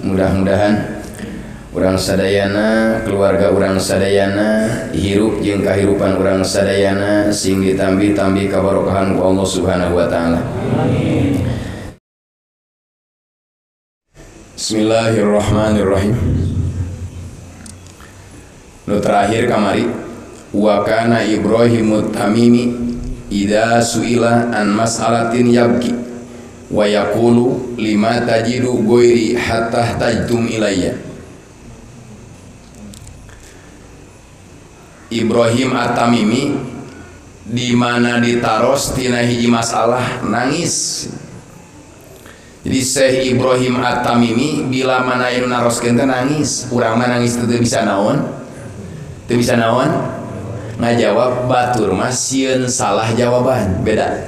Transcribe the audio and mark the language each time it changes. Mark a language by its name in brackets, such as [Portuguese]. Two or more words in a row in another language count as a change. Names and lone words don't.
[Sundanese] Mudah-mudahan urang sadayana, keluarga urang sadayana, hirup jeung kahirupan urang sadayana sing ditambi-tambi kabarokahan ku Allah [Arabic] سبحانه و تعالى. [Sundanese] Amin. [Arabic] بسم الله الرحمن الرحيم. [Sundanese] Nu terakhir kamari [Arabic] و كان إبراهيم التيمي إذا سئل عن مسألة يبكي و يقول لم تجد غيري حتى تحتاج إلي. [Sundanese] Ibrahim At-Tamimi di mana ditaros tina hiji masalah nangis. Jadi Syekh Ibrahim At-Tamimi bila mana anu naroskeun teh nangis, urang mah nangis teu bisa naon? Teu bisa naon? Ngajawab batur mah sieun salah jawaban, beda.